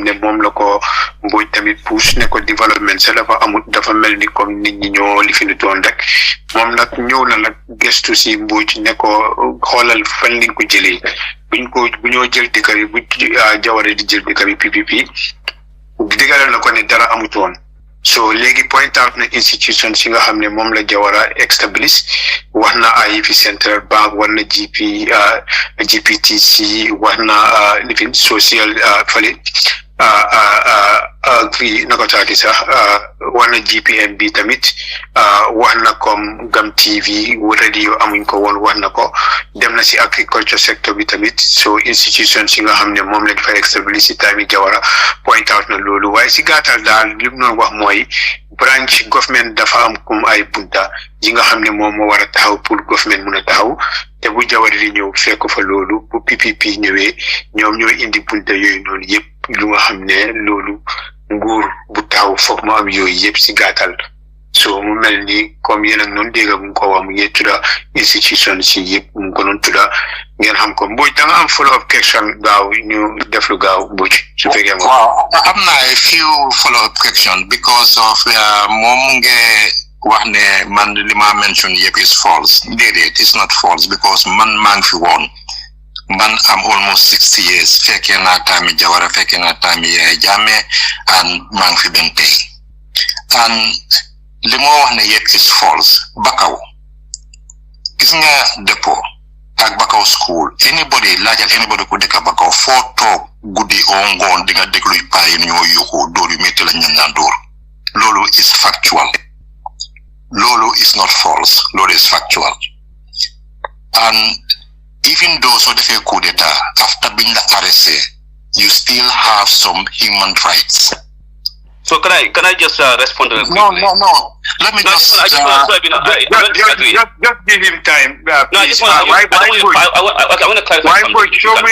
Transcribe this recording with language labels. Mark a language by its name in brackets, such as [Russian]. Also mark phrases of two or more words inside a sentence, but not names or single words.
[Wolof] ne moom la ko Mbodj tamit pousse ne ko développement sa dafa amul dafa mel ni comme nit ñi ñoo li fi nu doon rek moom nag ñëw na nag gestu si Mbodj ne ko xoolal fan lañ ko jëlee bu ñoo jël dëkk bi bu Jawara di jël dëkk bi PPP digalal na ko ne dara amutoon so léegi [English] point out [Wolof] na institution si nga xam ne moom la Jawara establish wax na IEF [English] Central Bank [Wolof] war na GPTC wax na lifin social fale kii nako taati sax war na GPMB tamit wax na comme Gam TV radio amuñ ko woon wax na ko dem na si [English] agriculture sector [Wolof] bi tamit so institution si nga xam ne moom lañ fa establish si time Jawara [English] point out [Wolof] na loolu waaye si gàttal daal li mu noonu wax mooy [English] branch government [Wolof] dafa am comme ay bunta yi nga xam ne moom moo war a taxaw pour government mun a taxaw te bu Jawara di ñëw fekk fa loolu bu PPP ñëwee ñoom ñooy indi bunta yooyu noonu yëpp lu nga xam ne loolu nguur bu taxaw foog mu am yooyu yëpp si gàttal so mu mel ni comme yéen ak noonu dégg mu ko wax mu ngi tudda institution si yëpp mu ko noonu tudda ngeen xam ko Mbodj da nga am [English] follow up question [Wolof] gaaw ñu def lu gaaw Mbodj su fekkee nga waaw am na [English] a few follow up question because of [Wolof] moom nga wax ne man li ma mention yëpp [English] is false [Wolof] déedéet [English] it's not false because [Wolof] man maa ngi fi woon man am [English] almost 60 years [Wolof] fekkee naa taami Jawara fekkee naa taami Yaya Jammeh and maa ngi fi benn tey and li moo wax ne yëpp [English] is false [Wolof] Bakaw gis nga dépôt ak Bakaw school anybody laajal anybody ku dëkk Bakaw foo toog guddi oo ngoon di nga dégluy payi ñoo yuuxu dóor yu métti la ñu naan dóor loolu [English] is factual [Wolof] loolu [English] is not false [Wolof] loolu [English] is factual and even though [Wolof] so defee [French] coup d'état [English] after being arrested you still have some human rights. So can I just respond to that? No. Let me just give him time. No, I just want to clarify something. Show me.